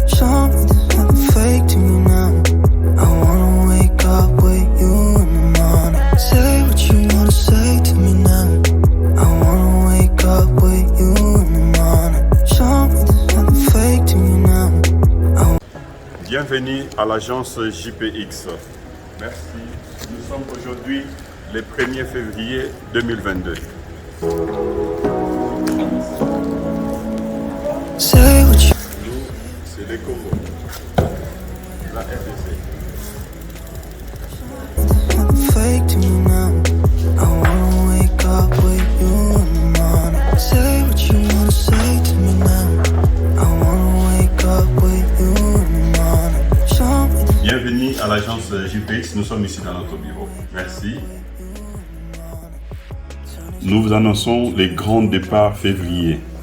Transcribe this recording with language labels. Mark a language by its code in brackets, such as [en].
[en] Show me there's nothing fake to me now. I wanna wake up with you in the morning. Say what you wanna say to me now. I wanna wake up with you in the morning. Show me there's nothing fake to me now. [fr] Bienvenue à l'agence JPX. Merci. Nous sommes aujourd'hui le 1er février 2022. [en] Say what you [fr] Nous, c'est les Congo. La RDC. [en] nothing fake to me now. I wanna wake up with you in the morning. Say what you wanna say to me now. I wanna wake up with you in the morning. Show me the [fr] Bienvenue à l'agence JPX. Nous sommes ici dans notre bureau. Merci. Nous vous annonçons les grands départs février.